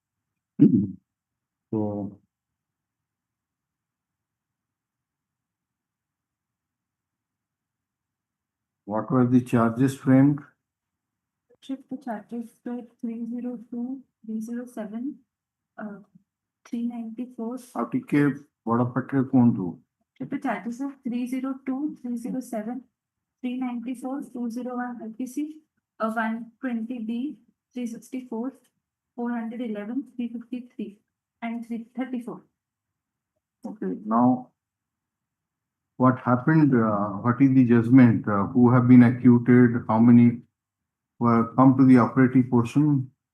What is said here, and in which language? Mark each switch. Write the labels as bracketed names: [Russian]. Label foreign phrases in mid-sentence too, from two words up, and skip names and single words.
[English] So what were the charges framed? The charges were 302, 307, 394. [Odia] ଆଉ ଟିକେ ବଡ଼ ପାଟିରେ କୁହନ୍ତୁ। [English] The charges are 302, 307, 394, 201 IPC, 120B, 364, 411, 353, and 334. Okay, now what happened, what is the judgment, who have been acquitted, how many come to the operative portion?